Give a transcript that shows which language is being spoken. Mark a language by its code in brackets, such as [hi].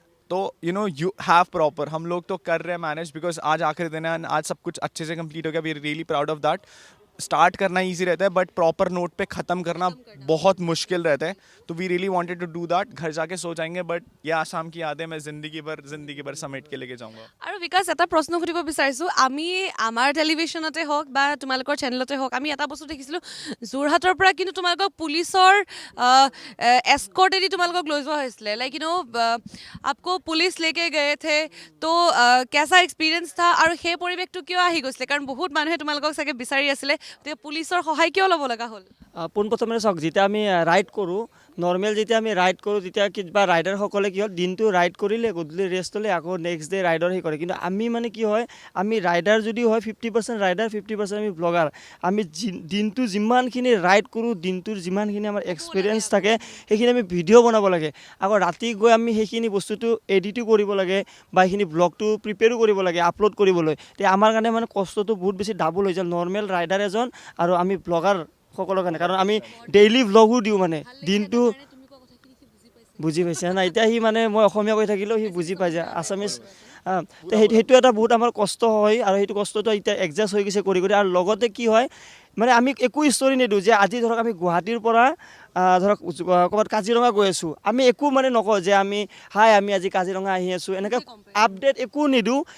[hi] तो [en] you know you have proper, [hi] हम लोग तो कर रहे हैं मैनेज, बिकॉज आज आखिरी दिन है and आज सब कुछ अच्छे से कंप्लीट हो गया, [en] We are really proud of that. [hi] Start करना ईजी रहता है बट प्रॉपर नोट पे ख़त्म करना बहुत मुश्किल रहता है, तो [en] We really wanted to do that. [hi] घर जाके सो जाएंगे, बट ये आसाम की यादें मैं ज़िंदगी भर समेट के लेके जाऊँगा। [as] আৰু বিকাশ এটা প্ৰশ্ন সুধিব বিচাৰিছোঁ, আমি আমাৰ টেলিভিশ্যনতে হওক বা তোমালোকৰ চেনেলতে হওক আমি এটা বস্তু দেখিছিলোঁ, যোৰহাটৰ পৰা কিন্তু তোমালোকক পুলিচৰ এস্কৰ্টেদি তোমালোকক লৈ যোৱা হৈছিলে, [en] like you know' [hi] আপকো পুলিচ লেকে গয়ে থে, তো কেঁচা এক্সপিৰিয়েঞ্চ থা, [as] আৰু সেই পৰিৱেশটো কিয় আহি গৈছিলে? কাৰণ বহুত মানুহে তোমালোকক চাগে বিচাৰি আছিলে, গতিকে পুলিচৰ সহায় কিয় ল'ব লগা হ'ল? পোনপ্ৰথমে চাওক, যেতিয়া আমি ৰাইড কৰোঁ, নৰ্মেল যেতিয়া আমি ৰাইড কৰোঁ তেতিয়া কিবা ৰাইডাৰসকলে কি হ'ল, দিনটো ৰাইড কৰিলে, গধূলি ৰেষ্ট ল'লে, আকৌ নেক্সট ডে ৰাইডৰ সেই কৰে। কিন্তু আমি মানে কি হয়, আমি ৰাইডাৰ যদিও হয় 50% ৰাইডাৰ 50% আমি ব্লগাৰ। আমি দিনটো যিমানখিনি ৰাইড কৰোঁ, দিনটোৰ যিমানখিনি আমাৰ এক্সপিৰিয়েঞ্চ থাকে সেইখিনি আমি ভিডিঅ' বনাব লাগে। আকৌ ৰাতি গৈ আমি সেইখিনি বস্তুটো এডিটো কৰিব লাগে বা সেইখিনি ব্লগটো প্ৰিপেয়াৰো কৰিব লাগে আপলোড কৰিবলৈ। তে আমাৰ কাৰণে মানে কষ্টটো বহুত বেছি ডাবল হৈ যায় নৰ্মেল ৰাইডাৰ এজন আৰু আমি ব্লগাৰ সকলৰ কাৰণে, কাৰণ আমি ডেইলি ভ্লগো দিওঁ, মানে দিনটো বুজি পাইছে না। এতিয়া সি মানে মই অসমীয়া কৈ থাকিলেও সি বুজি পাই যায় আছামিজ। তো সেইটো এটা বহুত আমাৰ কষ্ট হয়, আৰু সেইটো কষ্টটো এতিয়া এডজাষ্ট হৈ গৈছে কৰি কৰি। আৰু লগতে কি হয়, মানে আমি একো ষ্টৰি নিদিওঁ যে আজি ধৰক আমি গুৱাহাটীৰ পৰা ধৰক ক'ৰবাত কাজিৰঙা গৈ আছোঁ, আমি একো মানে নকওঁ যে আমি আমি আজি কাজিৰঙা আহি আছোঁ, এনেকৈ আপডেট একো নিদিওঁ।